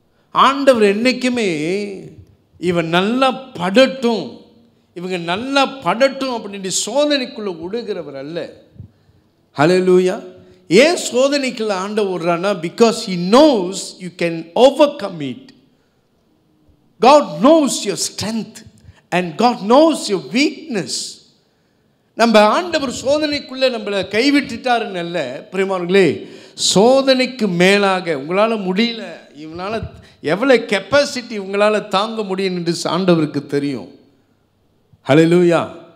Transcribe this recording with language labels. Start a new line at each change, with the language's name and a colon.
Tamil: ஆண்டவர் என்னைக்குமே இவங்க நல்லா படட்டும் அப்படின்னு சோதனைக்குள்ள விடுகிறவர் அல்ல. ஹல்லேலூயா. ஏன் சோதனைக்குள்ள ஆண்டவர் விடுறான்னா,
English: Because he knows you can overcome it. God knows your strength and God knows your weakness.
Tamil: நம்ம ஆண்டவர் சோதனைக்குள்ளே நம்மளை கைவிட்டுட்டாருன்னு அல்ல. பிரியமானவர்களே, சோதனைக்கு மேலாக உங்களால் முடியல, இவனால் எவ்வளோ கெப்பாசிட்டி உங்களால் தாங்க முடியும் என்று ஆண்டவருக்கு தெரியும். ஹல்லேலூயா.